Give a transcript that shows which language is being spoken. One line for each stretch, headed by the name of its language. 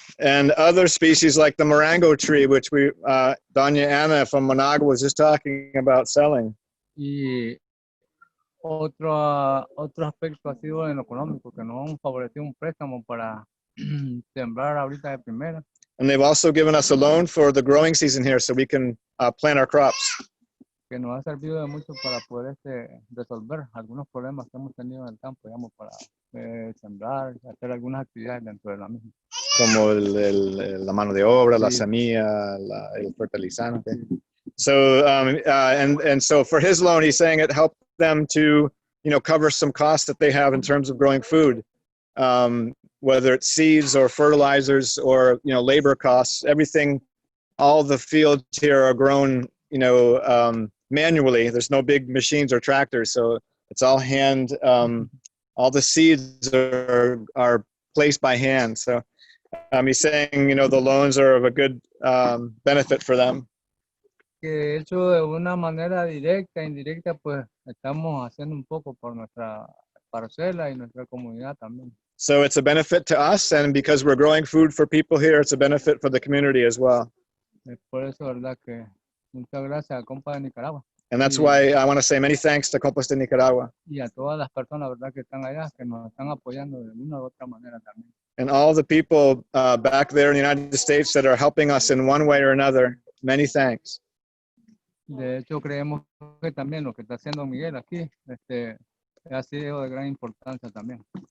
English: And other species like the marango tree, which Doña Ana from Managua was just talking about selling.
Spanish: Y otro aspecto ha sido en lo económico, que nos han favorecido un préstamo para sembrar ahorita de primera.
English: And they've also given us a loan for the growing season here so we can plant our crops.
Spanish: Que nos ha servido de mucho para poder resolver algunos problemas que hemos tenido en el campo, digamos, para sembrar, hacer algunas actividades dentro de la misma. Como la mano de obra, la semilla, el fertilizante.
English: So, and so for his loan, he's saying it helped them to, cover some costs that they have in terms of growing food, whether it's seeds or fertilizers or, labor costs, everything, all the fields here are grown, manually. There's no big machines or tractors. So it's all hand, all the seeds are placed by hand. So he's saying, the loans are of a good benefit for them.
Spanish: Que hecho de una manera directa, indirecta, pues estamos haciendo un poco por nuestra parcela y nuestra comunidad también.
English: So it's a benefit to us, and because we're growing food for people here, it's a benefit for the community as well.
Spanish: Por eso, verdad que muchas gracias a Compas de Nicaragua.
English: And that's why I want to say many thanks to Compas de Nicaragua.
Spanish: Y a todas las personas, verdad, que están allá, que nos están apoyando de una u otra manera también.
English: And all the people back there in the United States that are helping us in one way or another, many thanks.
Spanish: De hecho, creemos que también lo que está haciendo Miguel aquí ha sido de gran importancia también.